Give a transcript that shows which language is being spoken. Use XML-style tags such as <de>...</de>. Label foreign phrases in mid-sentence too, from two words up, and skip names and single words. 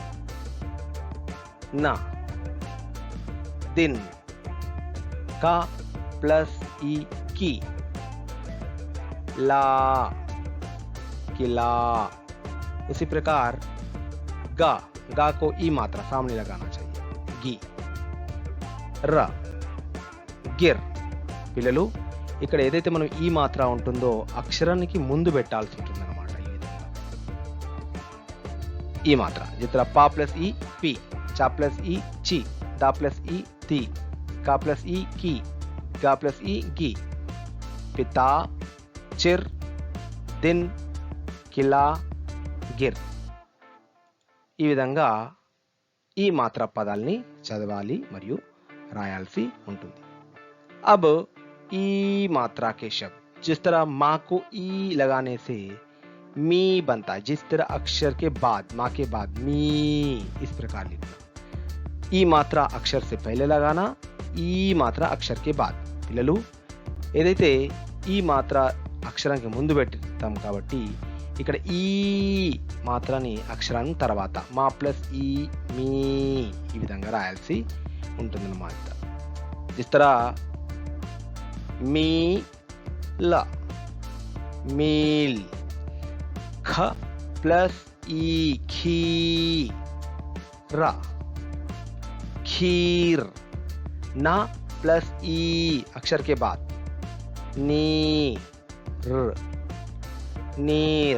<hi>ना, दिन. का प्लस ई की. ला, किला. उसी प्रकार गा, गा को ई मात्रा सामने लगाना चाहिए, गी.</hi> <te>ర, గిర్. పిల్లలు ఇక్కడ ఏదైతే మనం ఈ మాత్ర ఉంటుందో అక్షరానికి ముందు పెట్టాల్సి ఉంటుంది అన్నమాట. ఈ విధంగా ఈ మాత్ర చిత్ర పా ప్లస్ ఈ పి, చా ప్లస్ ఈ చి, దా ప్లస్ ఈ తి, కా ప్లస్ ఈ కి, గా ప్లస్ ఈ గి. పితా, చిర్, దిన్, కిలా, గిర్. ఈ విధంగా ఈ మాత్ర పదాల్ని చదవాలి మరియు రాయాల్సి ఉంటుంది.</te> <hi>अब ई मात्रा के शब्द, जिस तरह माँ को ई लगाने से मी बनता है, जिस तरह अक्षर के बाद, माँ के बाद मी, इस प्रकार लिखना. ई मात्रा अक्षर से पहले लगाना, ई मात्रा अक्षर के बाद.</hi> <te>పిల్లలు ఏదైతే ఈ మాత్ర అక్షరానికి ముందు పెడతాం కాబట్టి ఇక్కడ ఈ మాత్రని అక్షరాన్ని తర్వాత మా ప్లస్ ఈ మీ ఈ విధంగా రాయాల్సి ఉంటుందన్నమాట.</te> <hi>जिस तरह मी ला, मील. ख प्लस ई खी रा, खीर. ना प्लस ई अक्षर के बाद नी र, नीर.</hi>